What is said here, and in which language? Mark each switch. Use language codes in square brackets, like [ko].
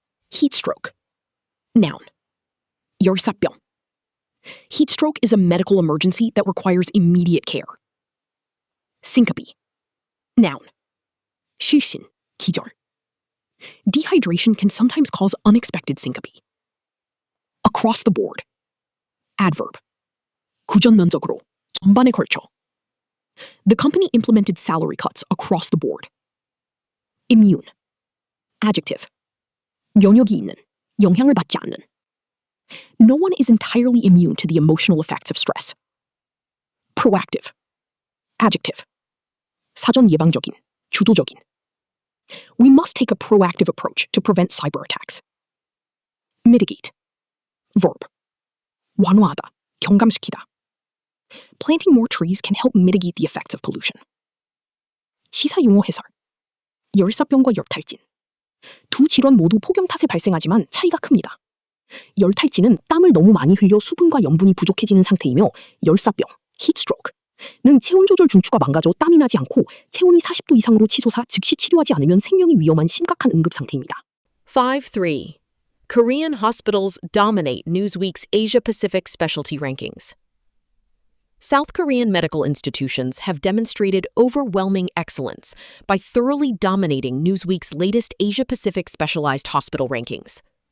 [en] Heat stroke. Noun. 열사병. Heat stroke is a medical emergency that requires immediate care. [ko] Syncope. Noun. 실신, 기절. [en] Dehydration can sometimes cause unexpected syncope. Across the board. Adverb. [ko] 구전면적으로, 전반에 걸쳐. [en] The company implemented salary cuts across the board. Immune. Adjective. [ko] 면역이 있는, 영향을 받지 않는. [en] No one is entirely immune to the emotional effects of stress. Proactive. Adjective. [ko] 사전 예방적인, 주도적인. [en] We must take a proactive approach to prevent cyber attacks. [ko] Mitigate. Verb. 완화하다, 경감시키다. [en] Planting more trees can help mitigate the effects of pollution. [ko] 시사용어 해설. 열사병과 열탈진. 두 질환 모두 폭염 탓에 발생하지만 차이가 큽니다. 열탈진은 땀을 너무 많이 흘려 수분과 염분이 부족해지는 상태이며 열사병, heatstroke, 는 체온 조절 중추가 망가져 땀이 나지 않고 체온이 40도 이상으로 치솟아 즉시 치료하지 않으면 생명이 위험한 심각한 응급 상태입니다. [en] 5-3. Korean hospitals dominate Newsweek's Asia-Pacific specialty rankings. South Korean medical institutions have demonstrated overwhelming excellence by thoroughly dominating Newsweek's latest Asia-Pacific specialized hospital rankings.